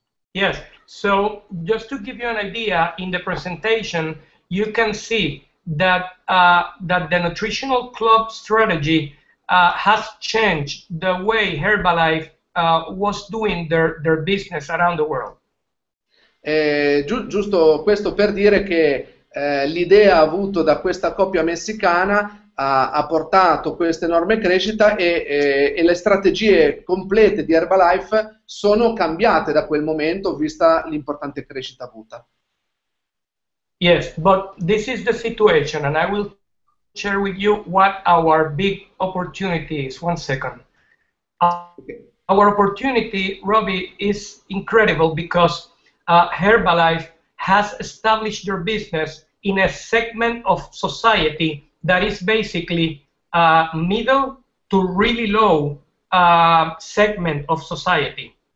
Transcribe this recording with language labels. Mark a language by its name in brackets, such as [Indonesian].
[English] Yes, so just to give you an idea, in the presentation you can see that that the nutritional club strategy has changed the way Herbalife was doing their business around the world. [Italian] Giusto questo per dire che l'idea avuta da questa coppia messicana ha portato questa enorme crescita e le strategie complete di Herbalife sono cambiate da quel momento, vista l'importante crescita avuta. [English] Yes, but this is the situation, and I will share with you what our big opportunity is. One second. Okay. Our opportunity, Robbie, is incredible because Herbalife has established their business in a segment of society that is basically middle to really low segment of society.